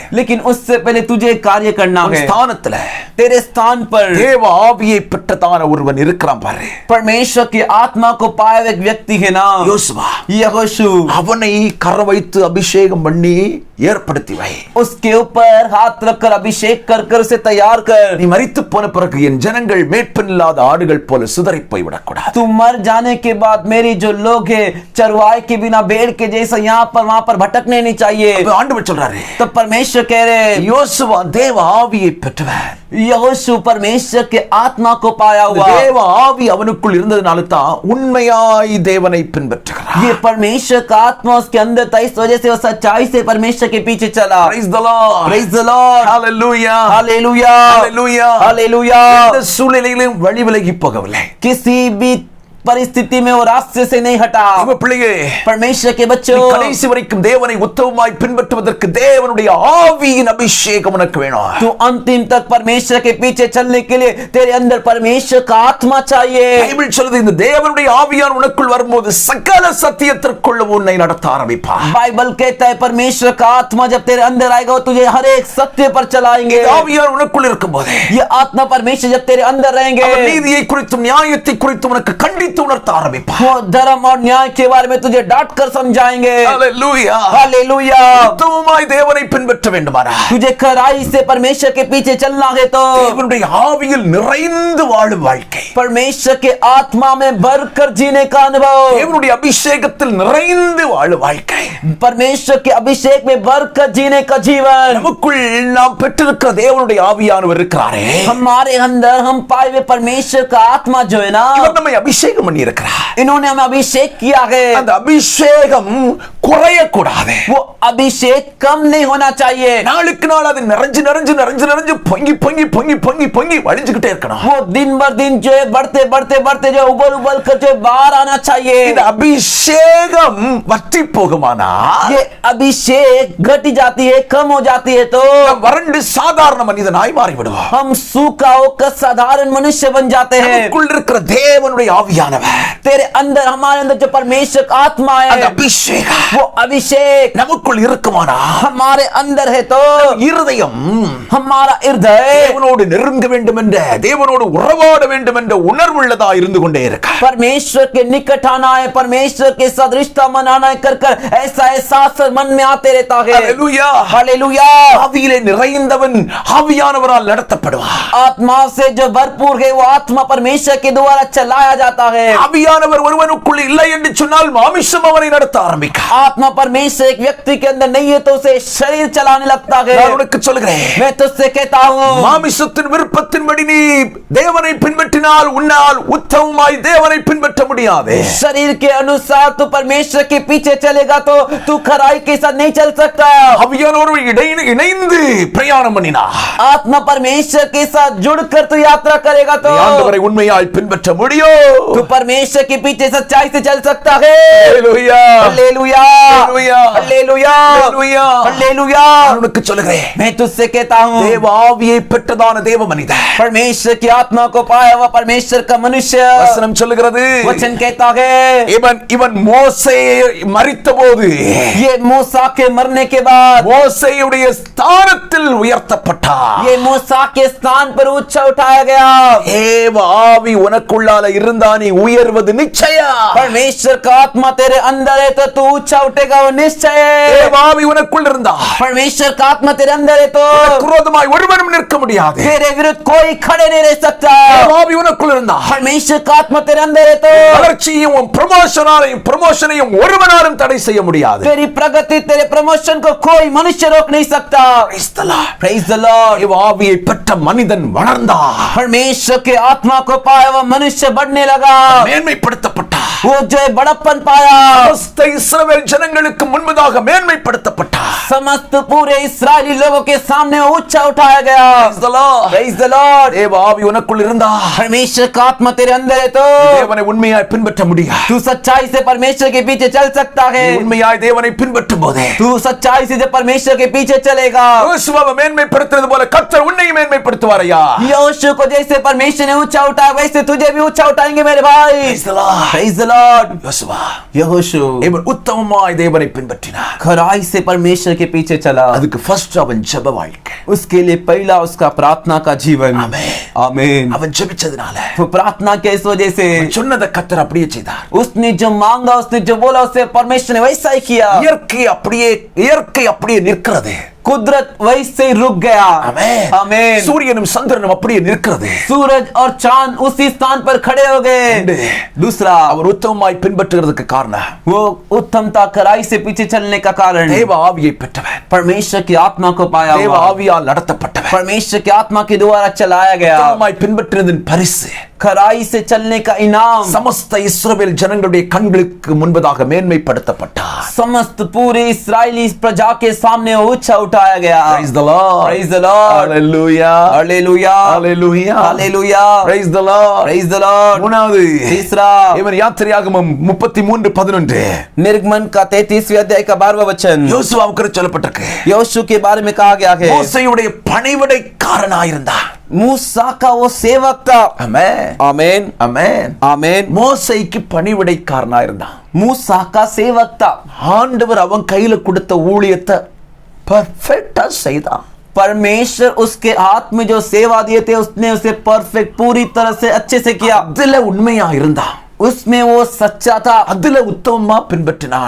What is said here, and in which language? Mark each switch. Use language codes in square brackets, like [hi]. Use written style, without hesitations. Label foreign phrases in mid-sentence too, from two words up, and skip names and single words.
[hi] लेकिन उससे पहले तुझे एक कार्य करना [ta] உன் [hi] है. [ta] ஸ்தானத்துல [hi] तेरे स्थान पर [ta] தேவ ஆவியை பெற்றதான ஒருவன் இருக்கிறான் பாரு. [hi] परमेश्वर की आत्मा को पाया एक व्यक्ति है ना, [ta] யோசுவா. [hi] यहोशू. [ta] அவனை கர வைத்து அபிஷேகம் பண்ணி ஏற்படுத்தி வை. [hi] उसके ऊपर हाथ रखकर अभिषेक कर कर उसे तैयार कर. [ta] நீ மரித்து போன பிறகு என் ஜனங்கள் மேய்ப்பன் இல்லாத ஆடுகள் போல சிதறி போய் விடக்கூடாது. [hi] तू मर जाने के बाद मेरी जो लोग है चरवाए के बिना भेड़ के जैसा यहाँ पर वहां पर भटकने नहीं चाहिए. [ta] ஆண்டவர் சொல்றாரு, [hi] तो परमेश्वर कह रहे [ta] யோசுவா தேவ ஆவியை பெற்றவர். [hi] यहोशू परमेश्वर के आत्मा को पाया हुआ. [ta] தேவ ஆவி அவனுக்குள் இருந்ததனால தான் உண்மையாய் தேவனை பின்பற்றுகிறார். [hi] ये परमेश्वर का आत्मा उसके अंदर था, इस वजह से वो सच्चाई से परमेश्वर के पीछे चला. [en] Praise the Lord. Praise the Lord. Hallelujah. Hallelujah. Hallelujah. Hallelujah. [ta] இந்த சூழ்நிலையிலும் வழி விலகி போகவில்லை. [hi] किसी भी परिस्थिति में वो रास्ते से नहीं हटा. [ta] தேவ பிள்ளையே, [hi] परमेश्वर के बच्चों, [ta] கடைசி வரைக்கும் தேவனை உத்தமமாய் பின்பற்றுவதற்கு தேவனுடைய ஆவியின் அபிஷேகம் உனக்கு வேணும். [hi] तू अंतिम तक परमेश्वर के पीछे चलने के लिए तेरे अंदर परमेश्वर का आत्मा चाहिए. [ta] பைபிள் சொல்லுது, இந்த தேவனுடைய ஆவியான் உனக்குள் வரும்போது சகல சத்தியத்திற்குள்ள உன்னை நடத்த ஆரம்பிப்பார். [hi] बाइबल कहता है परमेश्वर का आत्मा जब तेरे अंदर आएगा वो तुझे हर एक सत्य पर चलाएंगे. [ta] இந்த ஆவியான் உனக்குள் இருக்கும்போது [hi] ये आत्मा परमेश्वर जब तेरे अंदर रहेंगे [ta] அவர் நீதியை குறித்தும் நியாயத்தை குறித்தும் உனக்கு கண்டித்து உணர்த்த ஆரம்பிப்பார். [hi] वो धर्म और न्याय के बारे में तुझे डांट कर समझाएंगे. [en] Hallelujah. [hi] हालेलुया. [ta] உத்தமமாய் தேவனை பின்பற்ற வேண்டுமானால் [hi] तुझे खराई से परमेश्वर के पीछे चलना है तो [ta] தேவனுடைய ஆவியில் நிறைந்து வாழும் வாழ்க்கை, [hi] परमेश्वर के आत्मा में भरकर जीने का अनुभव, [ta] தேவனுடைய அபிஷேகத்தில் நிறைந்து வாழும் வாழ்க்கை, [hi] परमेश्वर के अभिषेक में भरकर जीने का जीवन. [ta] நமக்குள் நாம் பெற்றிருக்கிற தேவனுடைய ஆவியானவர் இருக்கிறாரே, [hi] हमारे अंदर हम पाए हुए परमेश्वर का आत्मा जो है ना, [ta] இவர் நம்மை அபிஷேகம் பண்ணி இருக்கிறார். [hi] इन्होंने हमें अभिषेक किया है. [ta] அந்த அபிஷேகம் குறையக்கூடாது. [hi] वो अभिषेक कम नहीं होना चाहिए. [ta] நாளுக்கு நாள் அது நிறைஞ்சு நிறைஞ்சு நிறைஞ்சு நிறைஞ்சு பொங்கி பொங்கி பொங்கி பொங்கி பொங்கி வழிஞ்சுக்கிட்டே இருக்கணும். [hi] वो दिन भर दिन जो है बढ़ते बढ़ते बढ़ते जो उबल उबल कर जो बाहर आना चाहिए. [ta] இந்த அபிஷேகம் வற்றி போகுமானா, [hi] ये अभिषेक घटी जाती है, कम हो जाती है तो [ta] நாம் வறண்டு சாதாரண மனிதனாய் மாறி விடுவோம். [hi] हम सूखा होकर साधारण मनुष्य बन जाते हैं. [ta] நமக்குள் இருக்கிற தேவனுடைய ஆவியானவர், [hi] तेरे अंदर हमारे अंदर जो परमेश्वर का आत्मा [ta] அந்த [hi] है [ta] அபிஷேகம் [hi] वो अभिषेक [ta] நமக்குள் இருக்குமானா, [hi] हमारे अंदर है तो [ta] இருதயம் [hi] हमारा हृदय [ta] தேவனோடு நெருங்க வேண்டும் என்ற, தேவனோடு உறவாட வேண்டும் என்ற உணர்வுள்ளதா இருந்து கொண்டே இருக்கு. [hi] परमेश्वर के निकट आना है, परमेश्वर के साथ रिश्ता मनाना है, कर कर ऐसा एहसास मन में आते रहता है. [ta] ஹல்லேலூயா. [hi] हालेलुया. [ta] ஆவியிலே நிறைந்தவன் ஆவியானவரால் நடத்தப்படுவார். [hi] आत्मा से जो भरपूर है वो आत्मा परमेश्वर के द्वारा चलाया जाता है. [ta] ஆவியானவர் ஒருவனுக்குள் இல்லை என்று சொன்னால் மாமிசம் அவனை நடத்த ஆரம்பிக்கும். [hi] आत्मा परमेश्वर एक व्यक्ति के अंदर नहीं है तो उसे शरीर चलाने लगता है. [ta] நான் உனக்கு சொல்கிறேன், [hi] मैं तुझसे कहता हूँ [ta] மாமிசத்தின் விருப்பத்தின்படி நீ தேவனை பின்பற்றினால் உன்னால் உத்தமமாய் தேவனை பின்பற்ற முடியாது. [hi] शरीर के अनुसार तू परमेश्वर के पीछे चलेगा तो तू खराई के साथ नहीं चल सकता. [ta] ஆவியானோடு இணைந்து பிரயாணம் பண்ணினா, [hi] आत्मा परमेश्वर के साथ जुड़कर तू यात्रा करेगा तो [ta] ஆண்டவரை உண்மையாய் பின்பற்ற முடியும். [hi] तू परमेश्वर के पीछे सच्चाई से चल सकता है. [ta] ஹல்லேலூயா. [hi] हालेलुया. [ta] ஹல்லேலூயா. [hi] हालेलुया. [ta] ஹல்லேலூயா. [hi] हालेलुया. [ta] நான் உனக்கு சொல்கிறேன், [hi] मैं तुझसे कहता हूँ [ta] தேவ ஆவியை பெற்றதான தேவ மனிதன், [hi] परमेश्वर की आत्मा को पाया हुआ परमेश्वर का मनुष्य, [ta] வசனம் சொல்லுகிறது, [hi] वचन कहता है [ta] இவன் மோசே மரித்தபோது [hi] ये मूसा के मरने के बाद [ta] மோசேயுடைய ஸ்தானத்தில் உயர்த்தப்பட்டார். [hi] ये मूसा के स्थान पर ऊंचा उठाया गया. [ta] தேவ ஆவி உனக்குள்ளால இருந்தா நீ உயர்வது நிச்சயம். [hi] परमेश्वर का आत्मा तेरे अंदर है तो तू ऊंचा उठेगा, वो निश्चय है. [ta] தேவ ஆவி உனக்குள் இருந்தா [hi] परमेश्वर का आत्मा तेरे अंदर है तो [ta] விரோதமாய் ஒருவனும் நிற்க முடியாது. [hi] तेरे विरुद्ध कोई खड़े नहीं रह सकता. [ta] தேவ ஆவி உனக்குள் இருந்தா [hi] परमेश्वर का आत्मा तेरे अंदर है तो [ta] வளர்ச்சியும் ப்ரமோஷனையும் ஒருவனாலும் தடை செய்ய முடியாது. [hi] तेरी प्रगति तेरे प्रमोशन को कोई मनुष्य रोक नहीं सकता. [en] Praise the Lord. Praise the Lord. [ta] தேவ ஆவியை பெற்ற மனிதன் வளர்ந்தான், [hi] परमेश्वर के आत्मा को पाया हुआ मनुष्य बढ़ने लगा, [ta] மேன்மைப்படுத்தப்பட்டான். [hi] वो जो है बड़प्पन पाया. [ta] समस्त இஸ்ரவேல் ஜனங்களுக்கு முன்பதாக மேன்மைப்படுத்தப்பட்டான். [hi] समस्त पूरे इस्राएली लोगों के सामने ऊंचा उठाया गया. [en] Praise the Lord. Praise the Lord. [ta] தேவ ஆவி உனக்குள் இருந்தா [hi] परमेश्वर का आत्मा तेरे अंदर है तो [ta] தேவனை உண்மையாய் பின்பற்ற முடியாது. [hi] तू सच्चाई से परमेश्वर के पीछे चल सकता है. [ta] நீ உண்மையாய் தேவனை பின்பற்றும் போதே [hi] तू सच्चाई से जब परमेश्वर के पीछे चलेगा, [ta] யோசுவாவை மேன்மைப்படுத்துறது போல கர்த்தர் உன்னை மேன்மைப்படுத்துவாரையா. [hi] यहोशू को जैसे परमेश्वर ने ऊंचा उठाया वैसे तुझे भी ऊंचा उठाएंगे मेरे भाई. [en] Praise the Lord. Praise the Lord. [ta] யோசுவா [hi] यहोशू [ta] இவன் உத்தமமாய் உத்தமமாய் தேவனை பின்பற்றினார். [hi] खराई से परमेश्वर के पीछे चला. [ta] அதுக்கு ஃபர்ஸ்ட் அவன் ஜெப வாழ்க்கை. [hi] उसके लिए पहला उसका प्रार्थना का जीवन. [ta] ஆமென். [hi] आमीन. [ta] அவன் ஜெபிச்சதுனால [hi] वो प्रार्थना के इस वजह से [ta] சொன்னதை கர்த்தர் அப்படியே செய்தார். [hi] उसने जो मांगा, उसने जो बोला, उसे परमेश्वर ने वैसा ही किया. [ta] இயற்கை அப்படியே நிற்கிறது. [hi] कुदरत वैसे रुक गया. [ta] ஆமென். [hi] आमीन. [ta] சூரியனும் சந்திரனும் அப்படியே நிற்கிறது. [hi] सूरज और चांद उसी स्थान पर खड़े हो गए. दूसरा, [ta] அவர் உத்தமமாய் பின்பற்றுகிறதுக்கு காரணம் [hi] वो उत्तमता खराई से पीछे चलने का कारण [ta] தேவ ஆவியை பெற்றவன். [hi] परमेश्वर की आत्मा को पाया [ta] தேவ [hi] हुआ. [ta] ஆவியால் நடத்தப்பட்டவன். [hi] परमेश्वर की आत्मा के द्वारा चलाया गया. [ta] உத்தமமாய் பின்பற்றினதின் பரிசு [hi] खराई से चलने का इनाम [ta] समस्त இஸ்ரவேல் ஜனங்களுடைய கண்களுக்கு முன்பதாக மேன்மைப்படுத்தப்பட்டார். [hi] समस्त पूरे इस्राएली प्रजा के सामने ऊंचा उठाया गया. [en] Praise the Lord. Praise the Lord. Hallelujah. Hallelujah. Hallelujah. Hallelujah. Praise the Lord. Praise the Lord. [ta] மூணாவது [hi] तीसरा, [ta] இவன் யாத்திரையாகமம் 33:11 [hi] निर्गमन का 33वें अध्याय का 12वां वचन [ta] யோசுவாவுக்கு சொல்லப்பட்டிருக்கு. [hi] योशू के बारे में कहा गया है. [ta] மோசேயுடைய பணிவிடைக்காரனாயிருந்தான். [hi] मूसा का वो सेवक था. [ta] ஆமென். [hi] आमीन. [ta] ஆமென். [hi] आमीन. [ta] மோசேக்கு பணிவிடைக்காரனாயிருந்தான். [hi] मूसा का सेवक था. [ta] ஆண்டவர் அவன் கையில கொடுத்த ஊழியத்தை பெர்ஃபெக்ட்டா செய்தான். [hi] परमेश्वर उसके हाथ में जो सेवा दिए थे उसने उसे परफेक्ट पूरी तरह से अच्छे से किया. [ta] அதுல உண்மையா இருந்தான். [hi] उसमें वो सच्चा था. [ta] அதுல உத்தமமா பின்பற்றினான்.